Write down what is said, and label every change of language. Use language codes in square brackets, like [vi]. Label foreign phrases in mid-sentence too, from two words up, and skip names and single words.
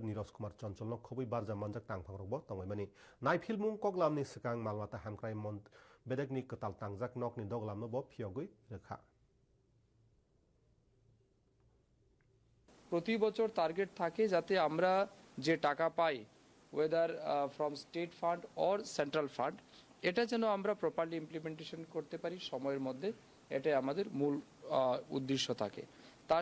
[trp] Nirosh Kumar Chanchalno Khobui Barja Manjak Tangphangrokbo tongmaimani Naifilmung Koklamni Sikang Malmata Hamkrai Mont Bedekni Ketal Tangjak Nokni Doglamno bo Phiogui Rekha [bn] প্রতি বছর টার্গেট থাকে যাতে আমরা যে টাকা পাই [en] whether from state fund or central fund [bn] এটা যেন আমরা [en] properly implementation [bn] করতে পারি সময়ের মধ্যে এটাই আমাদের মূল উদ্দেশ্য থাকে তার